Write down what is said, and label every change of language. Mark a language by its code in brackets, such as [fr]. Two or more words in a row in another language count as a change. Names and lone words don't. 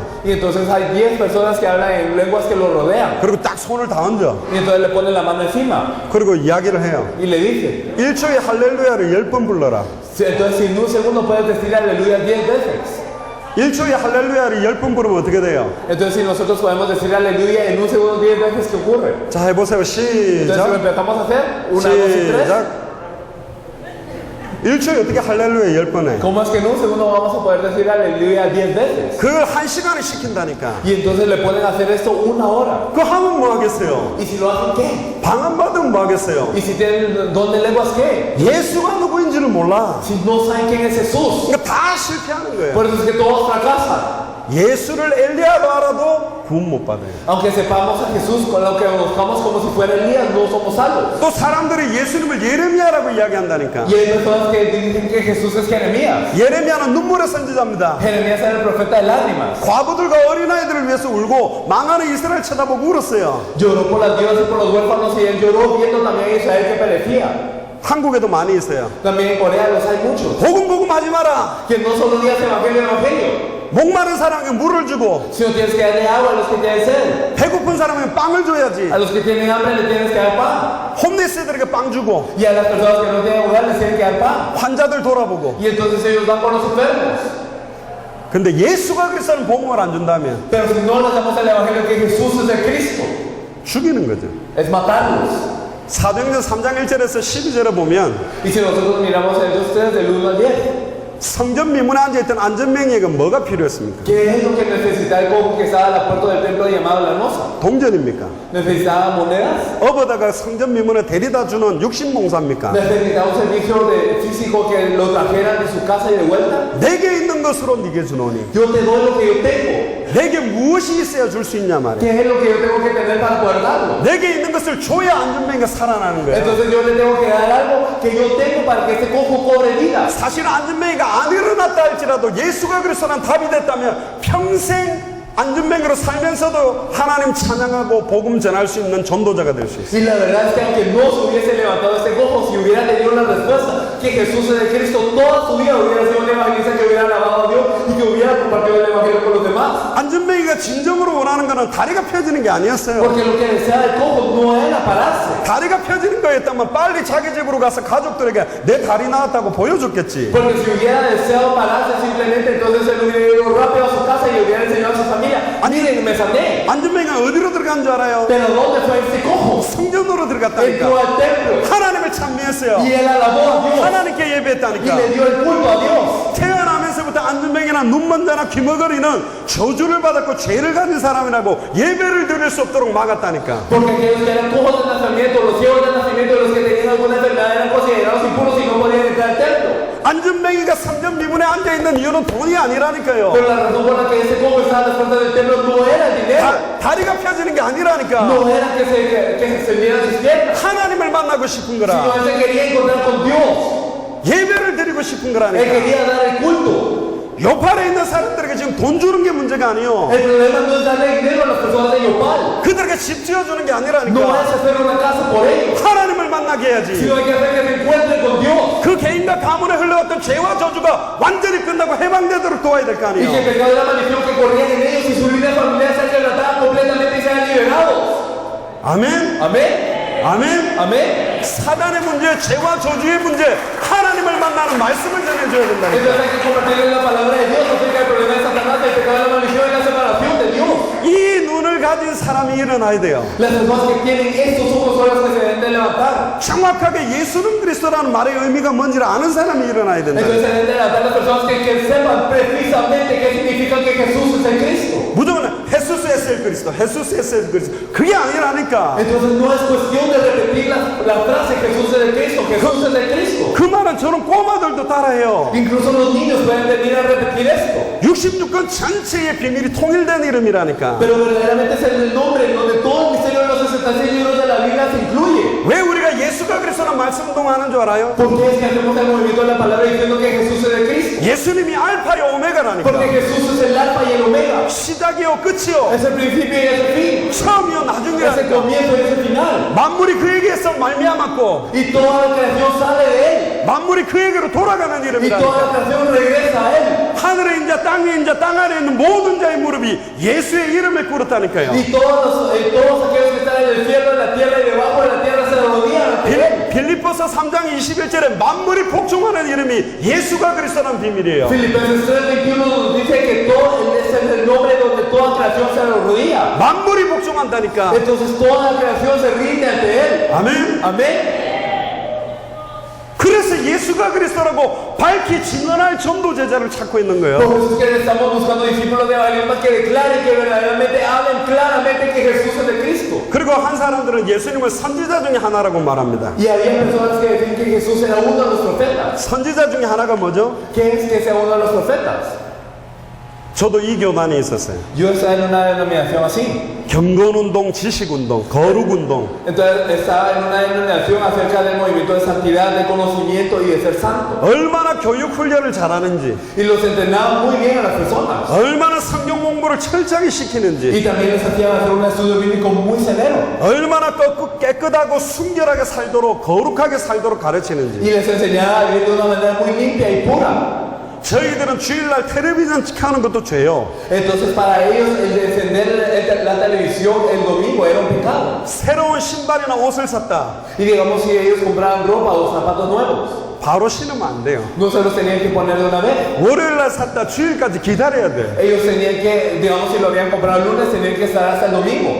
[es] Y entonces hay 10 personas que hablan en lenguas que lo rodean. [ko] 그리고 딱 손을 다 얹어. [es] Y entonces le ponen la mano encima [ko] 그리고 이야기를 해요. [es] y le dicen. [ko] 1초에 할렐루야를 10번 불러라. [es] Entonces si en un segundo puedes decir aleluya 10 veces. [ko] 1초에 할렐루야를 10번 부르면 어떻게 돼요? [es] Entonces si nosotros podemos decir aleluya en un segundo 10 veces, ¿qué ocurre? [ko] 자, 해보세요. [es] Entonces si lo [ko] 시작. [es] empezamos a hacer, 1, 2 y 3. [ko] 시작. 1초에 어떻게 할렐루야 10번 해? [es] ¿Cómo es que en un segundo vamos a poder decir aleluya 10 veces? [ko] 그걸 1시간에 시킨다니까. [es] Y entonces le ponen a hacer esto 1 hora. [ko] 그거 하면 뭐 하겠어요? [es] ¿Y si lo hacen qué? [ko] 방언 받으면 뭐 하겠어요? [es] ¿Y si tienen don de lenguas qué? [ko] 예수가 누구인지를 몰라. [es] Si no saben quién es Jesús. [ko] 그러니까 다 실패하는 거예요. [es] Por eso es que todos fracasan. [ko] 예수를 엘리야로 알아도 구원 못 받아요. [es] Aunque sepamos a Jesús con lo que conozcamos como si fuera Elías, no somos salvos. [ko] 또 사람들이 예수님을 예레미야라고 이야기한다니까. [es] Y hay personas que dicen que Jesús es Jeremías. [ko] 예레미야는 눈물의 선지자입니다. [es] Jeremías era el profeta de lágrimas. [ko] 과부들과 어린아이들을 위해서 울고 망하는 이스라엘 쳐다보고 울었어요. [es] Lloró por las viudas y por los huérfanos y él lloró viendo también a Israel que perecía. [ko] 한국에도 많이 있어요. [es] También en Corea los hay muchos. [ko] 복음 하지 마라. [es] Que no solo digas evangelio, evangelio. [ko] 목마른 사람에게 물을 주고 [es] Si no tienes que darle agua a los que tienen sed. [ko] 배고픈 사람에게 빵을 줘야지. [es] A los que tienen hambre les tienes que dar pan. [ko] 홈리스들에게 빵 주고 [es] Y a las personas que no tienen hogar les tienes que dar pan. [ko] 환자들 돌아보고. [es] Y entonces ellos van por los enfermos. [ko] 근데 예수가 그리스도는 복음을 안 준다면 [es] Pero si no les damos el evangelio que Jesús es el Cristo, [ko] 죽이는 거죠. [es] es matarlos. [ko] 사도행전 3장 1절에서 12절에 보면 [es] Y si nosotros miramos el 2:3 del 1 al 10, [ko] 성전 미문에 앉아있던 안전명예가 뭐가 필요했습니까? [es] ¿qué es lo que necesitaba el cojo que estaba a la puerta del templo llamado la hermosa? [ko] 동전입니까? [es] ¿Necesitaba monedas? [ko] 업어다가 성전 미문에 데려다 주는 육신봉사입니까? [es] ¿Necesitaba un servicio de físico que lo trajeran de su casa y de vuelta? [ko] 내게 있는 것으로 네게 주노니 [es] Yo te doy lo que yo tengo. [ko] 내게 무엇이 있어야 줄 수 있냐 말이야. [es] ¿Qué es lo que yo tengo que tener para poder darlo? [ko] 내게 있는 것을 줘야 안전명예가 살아나는 거예요. [es] Entonces yo le tengo que dar algo que yo tengo para que este cojo cobre vida. [ko] 사실 안전명예가 안 일어났다 할지라도 예수가 그리스도는 답이 됐다면 평생 안전명예로 살면서도 하나님 찬양하고 복음 전할 수 있는 전도자가 될 수 있어요. [es] Y la verdad es que aunque no se hubiese levantado este cojo, si hubiera tenido una respuesta, que Jesús es el Cristo, toda su vida hubiera sido un evangelista que hubiera alabado a Dios y que hubiera compartido el evangelio con los demás. [ko] 안전명예가 진정으로 원하는 것은 다리가 펴지는 게 아니었어요. [es] Porque lo que deseaba el cojo no era pararse. [ko] 다리가 펴지는 거였다면 빨리 자기 집으로 가서 가족들에게 내 다리 나왔다고 보여줬겠지. [es] Porque si hubiera deseado pararse simplemente, entonces él hubiera ido rápido a su casa y hubiera enseñado a su familia. Miren, me sané. [ko] 안전명예가 어디로 들어간 줄 알아요? [es] Pero ¿dónde fue este cojo? [ko] 성전으로 [es] Entró [ko] 들어갔다니까. [es] al templo [ko] 하나님을 찬미했어요. [es] y él alabó a Dios [ko] 하나님께 [es] y [ko] 예배했다니까. [es] le dio el culto a Dios. [ko] 태어나면서부터 안전명예나 눈먼자나 귀머거리는 저주를 받았고 죄를 가진 사람이라고 예배를 드릴 수 없도록 막았다니까. [es] Porque aquellos que eran cojos de nacimiento, los ciegos de nacimiento, los que tenían alguna enfermedad eran considerados impuros y no podían entrar al templo. [ko] 안전명예가 성전 미문에 앉아있는 이유는 돈이 아니라니까요. [es] Pero la razón por la que ese cojo estaba a las puertas del templo no era el dinero. [ko] 다리가 펴지는 게 아니라니까. [es] No era que se extendieran sus piernas, [ko] 하나님을 만나고 싶은 [es] sino [ko] 거라. [es] él se quería encontrar con Dios. [ko] 예배를 드리고 싶은 [es] Él [ko] 거라니까. [es] quería dar el culto. [ko] 요팔에 있는 사람들에게 지금 돈 주는 게 문제가 아니요. [es] El problema no es darle dinero a las personas de Yopal. [ko] 그들에게 집 지어주는 게 [es] No [ko] 아니라니까. [es] es hacer una casa por ellos, [ko] 하나님을 만나게 해야지. [es] sino hay que hacer que se encuentren con Dios. [ko] 그 개인과 가문에 흘러왔던 죄와 저주가 완전히 끝나고 해방되도록 도와야 될 거 [es] Y que el [ko] 아니에요. [es] pecado de la maldición que corrían en ellos y su vida familiar sean quebrantadas completamente y sean liberados. [ko] 아멘. [es] Amén. [ko] 아멘. [es] Amén. [ko] 사단의 문제, 죄와 저주의 문제, 하나님을 만나는 말씀을 전해줘야 된다니까. [es] Entonces hay que compartirle la palabra de Dios acerca del problema de Satanás, del pecado de la maldición y la separación de Dios. [ko] 이 눈을 눈을 가진 사람이 일어나야 돼요. [es] Las personas que tienen estos ojos son las que se deben de levantar. [ko] 정확하게 예수는 그리스도라는 말의 의미가 뭔지를 아는 사람이 일어나야 된다. [es] Entonces se deben de levantar las personas que sepan precisamente qué significa que Jesús es el Cristo. [ko] 무조건 [es] Jesús es el [ko] 그리스도, [es] Jesús es el [ko] 그리스도. 그게 아니라니까. [es] Entonces no es cuestión de repetir la frase Jesús es el Cristo, Jesús es el Cristo. [ko] 그 말은 저는 꼬마들도 따라해요. [es] Incluso los niños pueden venir a repetir esto. [ko] 66권 전체의 비밀이 통일된 이름이라니까. [es] Pero verdaderamente es el nombre en donde todo el misterio de los 66 libros de la Biblia se incluye. [ko] 왜 우리가 예수가 그리스도라는 말씀 운동하는 줄 알아요? [es] ¿Por qué es que hacemos el movimiento de la palabra diciendo que Jesús es el Cristo? [ko] 예수님이 알파요 오메가라니까. [es] Porque Jesús es el alfa y el omega. [ko] 시작이요 끝이요. [es] Es el principio y es el fin. [ko] 처음이요 [es] Es el [ko] 나중이라니까. [es] comienzo y es el final. [ko] 만물이 그에게서 말미암았고 [es] Y toda la creación sale de él. [ko] 만물이 그에게로 돌아가는 [es] Y [ko] 이름이라니까. [es] toda la creación regresa a él. [ko] 하늘에 인자 땅에 인자 땅 아래에 있는 모든 자의 무릎이 예수의 이름에 꿇었다니까요. [es] Y todos aquellos que están en el cielo, en la tierra y debajo de la tierra se arrodillan ante él. [ko] 빌립보서 3장 21절에 만물이 복종하는 이름이 예수가 그리스도라는 비밀이에요. [es] Filipenses 3:21 nos dice que todo ese es el nombre donde toda creación se arrodilla. [ko] 만물이 복종한다니까. [es] Entonces toda la creación se rinde ante él. [ko] 아멘. [es] Amén. [ko] 그래서 예수가 그리스도라고 밝히 증언할 전도 제자를 찾고 있는 거예요. [es] Por eso es que estamos buscando discípulos de evangelismo que declaren, que verdaderamente hablen claramente que Jesús es el Cristo. [ko] 그리고 한 사람들은 예수님을 선지자 중에 하나라고 말합니다. [es] Y había personas que decían que Jesús era uno de los profetas. [ko] 선지자 중에 하나가 뭐죠? [es] ¿Qué es que sea uno de los profetas? [ko] 저도 이 교단에 있었어요. [es] Yo estaba en una denominación así. [ko] 경건운동, 지식운동, 거룩운동. [es] Entonces estaba en una denominación acerca del movimiento de santidad, de conocimiento y de ser santo. [ko] 얼마나 교육 훈련을 잘하는지, [es] Y los entrenaban muy bien a las personas. [ko] 얼마나 성경 공부를 철저하게 시키는지, [es] Y también les hacían hacer un estudio bíblico muy severo. [ko] 얼마나 깨끗하고 순결하게 살도록 거룩하게 살도록 가르치는지. [es] Y les enseñaba a vivir de una manera muy limpia y pura. [ko] 저희들은 주일날 텔레비전 켜는 것도 죄요. [es] Entonces para ellos el de encender la televisión el domingo era un pecado. [ko] 새로운 신발이나 옷을 샀다. [es] Y digamos si ellos compraban ropa o zapatos nuevos, [ko] 바로 신으면 안 돼요. [es] no se los tenían que poner de una vez. [ko] 월요일날 샀다 주일까지 기다려야 돼. [es] Ellos tenían que, digamos si lo habían comprado el lunes, tenían que estar hasta el domingo.